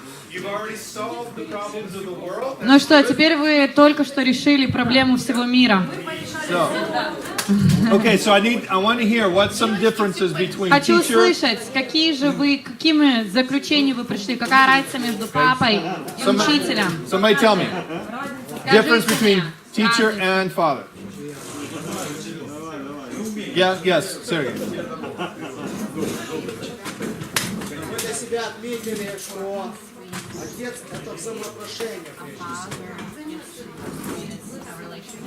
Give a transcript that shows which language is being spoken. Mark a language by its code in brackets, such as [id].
[en] You've already solved the problems of the world. [ru] Ну что, теперь вы только что решили проблему всего мира. [en] So, okay, so I want to hear what's some differences between [ru] Хочу услышать, какими заключениями вы пришли, какая разница между папой и учителем. [en] Somebody tell me. Difference [ru] Скажите [en] between [ru] мне. [en] teacher and father. Yeah, yes, Sergey. [ru] Мы для себя отметили, что отец – это взаимоотношения прежде всего.